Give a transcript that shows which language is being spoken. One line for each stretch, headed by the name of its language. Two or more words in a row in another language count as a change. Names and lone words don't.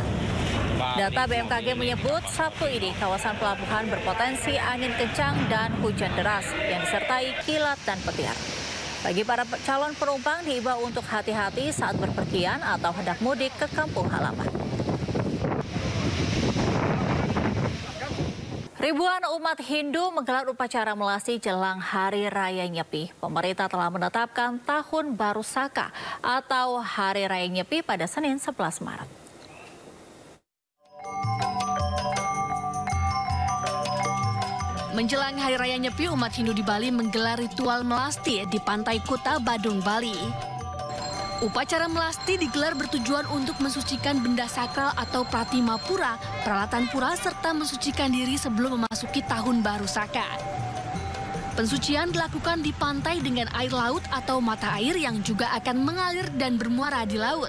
Indonesian: Data BMKG menyebut Sabtu ini kawasan pelabuhan berpotensi angin kencang dan hujan deras yang disertai kilat dan petir. Bagi para calon penumpang diimbau untuk hati-hati saat berpergian atau hendak mudik ke kampung halaman. Ribuan umat Hindu menggelar upacara melasti jelang Hari Raya Nyepi. Pemerintah telah menetapkan Tahun Baru Saka atau Hari Raya Nyepi pada Senin 11 Maret. Menjelang Hari Raya Nyepi, umat Hindu di Bali menggelar ritual melasti di Pantai Kuta, Badung, Bali. Upacara melasti digelar bertujuan untuk mensucikan benda sakral atau pratima pura, peralatan pura, serta mensucikan diri sebelum memasuki Tahun Baru Saka. Pensucian dilakukan di pantai dengan air laut atau mata air yang juga akan mengalir dan bermuara di laut.